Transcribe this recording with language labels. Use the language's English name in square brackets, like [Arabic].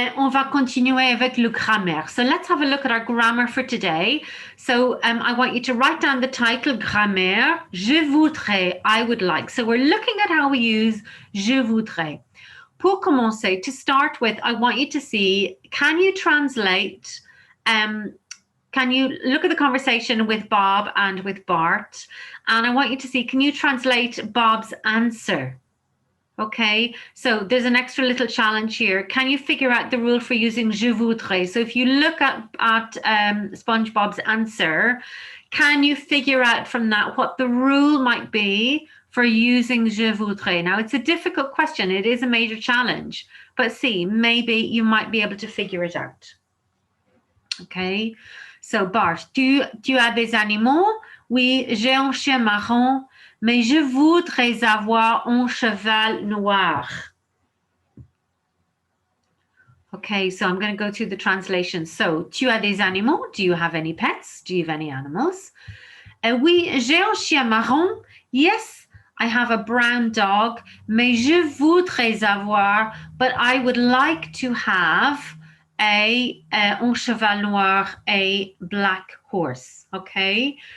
[French] On va continuer avec le grammaire. [English] So let's have a look at our grammar for today. So I want you to write down the title, grammaire, je voudrais, I would like. So we're looking at how we use je voudrais. [French] Pour commencer, [English] to start with, I want you to see, can you translate, can you look at the conversation with Bob and with Bart? And I want you to see, can you translate Bob's answer? Okay, so there's an extra little challenge here. Can you figure out the rule for using je voudrais? So if you look at SpongeBob's answer, can you figure out from that what the rule might be for using je voudrais? Now, it's a difficult question. It is a major challenge, but see, maybe you might be able to figure it out. Okay, so [French] Bart, tu as des animaux? Oui, j'ai un chien marron. Mais je voudrais avoir un cheval noir. [English] Okay, so I'm going to go through the translation. So, [French] tu as des animaux? [English] Do you have any pets? Do you have any animals? [French] Oui, j'ai un chien marron. [English] Yes, I have a brown dog. [French] Mais je voudrais avoir, [English] but I would like to have [French] un cheval noir, [English] a black horse. Okay.